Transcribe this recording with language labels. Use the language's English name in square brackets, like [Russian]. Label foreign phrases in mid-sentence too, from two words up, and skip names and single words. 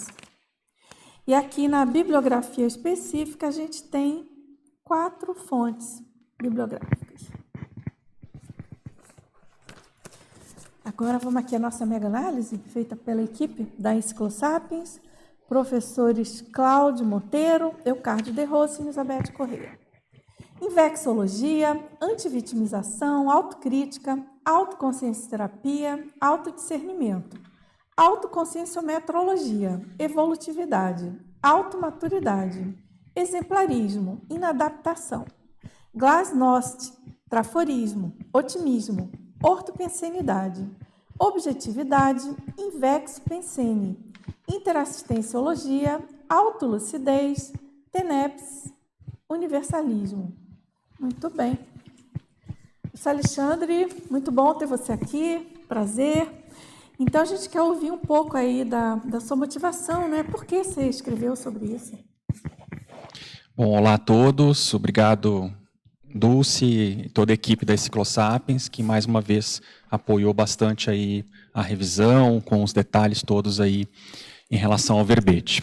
[Portuguese] E aqui na bibliografia específica, a gente tem 4 fontes bibliográficas. Agora vamos aqui à nossa mega análise, feita pela equipe da Enciclosapiens, professores Cláudio Monteiro, Eucardio de Rossi e Elizabeth Corrêa. Invexologia, antivitimização, autocrítica, autoconsciencioterapia, autodiscernimento, autoconscienciometrologia, evolutividade, automaturidade, exemplarismo, inadaptação, glasnost, traforismo, otimismo, ortopensenidade, objetividade, invexo-pensene, interassistenciologia, autolucidez, TENEPS, universalismo. Muito bem. Professor Alexandre, muito bom ter você aqui, prazer. Então, a gente quer ouvir um pouco aí da sua motivação, né? Por que você escreveu sobre isso? Bom, olá a todos, obrigado Dulce e toda a equipe da Enciclosapiens, que mais uma vez apoiou bastante aí a revisão, com os detalhes todos aí em relação ao verbete.